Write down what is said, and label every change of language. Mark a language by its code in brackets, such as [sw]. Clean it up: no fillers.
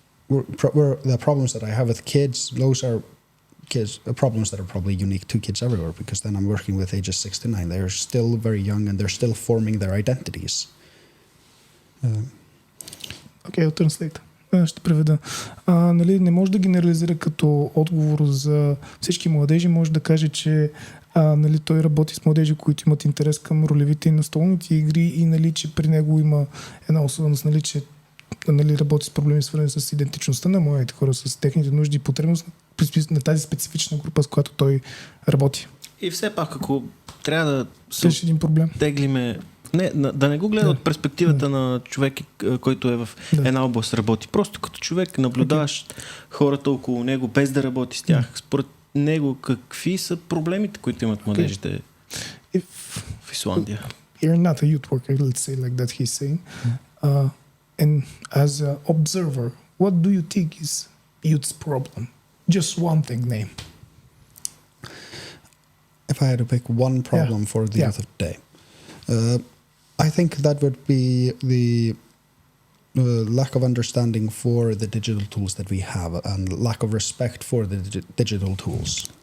[en] The problems that I have with kids, those are problems that are probably unique to kids everywhere, because then I'm working with ages 6 to 9. They're still very young and they're still forming their identities. Окей, I'll translate. [bg] Ще преведа. Нали, не може да генерализира като отговор за всички младежи. Може да каже, че нали, той работи с младежи, които имат интерес към ролевите и настолните игри и нали, че при него има една особеност, нали, че нали, работи с проблеми, свързани с идентичността на младите хора, с техните нужди и потребности на тази специфична група, с която той работи. И все пак, ако трябва да се един проблем. Теглиме, да не го гледа от перспективата на човек, който е в една област работи. Просто като човек наблюдаваш хората около него, без да работи с тях. Според него, какви са проблемите, които имат младежите в Исландия? [en] You're not a youth worker, let's say like that he's saying. And as an observer, what do you think is youth's problem? Just one thing, name. If I had to pick one problem for the youth of today, I think that would be the lack of understanding for the digital tools that we have and lack of respect for the digital tools.